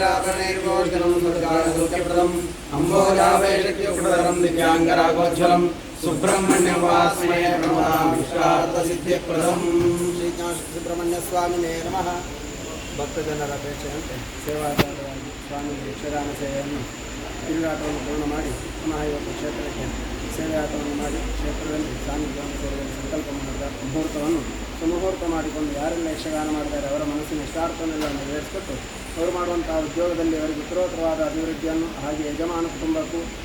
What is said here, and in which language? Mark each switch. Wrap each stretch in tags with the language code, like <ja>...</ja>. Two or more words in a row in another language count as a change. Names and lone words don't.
<sa>कर्णैर्गोचरं दुर्गाय दुर्गप्रदम् अम्बोजावेशक्युक्तधरं दिव्याङ्गरागोज्ज्वलं सुब्रह्मण्यं वास्महे प्रणमामि इष्टार्थसिद्धिप्रदम् ಶ್ರೀಜ್ಞಾನಸುಬ್ರಹ್ಮಣ್ಯಸ್ವಾಮಿನೇ ನಮಃ.</sa> <kn>ಭಕ್ತಜನರ ಅಪೇಕ್ಷೆಯಂತೆ ಸೇವಾಚಾರವಾಗಿ ಸ್ವಾಮಿ ಯಕ್ಷಗಾನ ಸೇವೆಯನ್ನು ತಿರುಗಾಟವನ್ನು ಪೂರ್ಣ ಮಾಡಿ ಪುನಃ ಇವತ್ತು ಕ್ಷೇತ್ರಕ್ಕೆ ಸೇವೆಯಾಟವನ್ನು ಮಾಡಿ ಕ್ಷೇತ್ರದಲ್ಲಿ ಸಾನ್ನಿಧ್ಯವನ್ನು ಸೇರಿದಲ್ಲಿ ಸಂಕಲ್ಪ ಮಾಡಿದ ಮುಹೂರ್ತವನ್ನು ಸುಮುಹೂರ್ತ ಮಾಡಿಕೊಂಡು ಯಾರೆಲ್ಲ ಯಕ್ಷಗಾನ ಮಾಡಿದ್ದಾರೆ ಅವರ ಮನಸ್ಸಿನ ಇಷ್ಟಾರ್ಥವನ್ನೆಲ್ಲ ನೆರವೇರಿಸಿಕೊಟ್ಟು ಅವರು ಮಾಡುವಂತಹ ಉದ್ಯೋಗದಲ್ಲಿ ಅವರಿಗೆ ಉತ್ತರೋತ್ತರವಾದ ಅಭಿವೃದ್ಧಿಯನ್ನು ಹಾಗೆ ಯಜಮಾನ ಕುಟುಂಬಕ್ಕೂ</kn>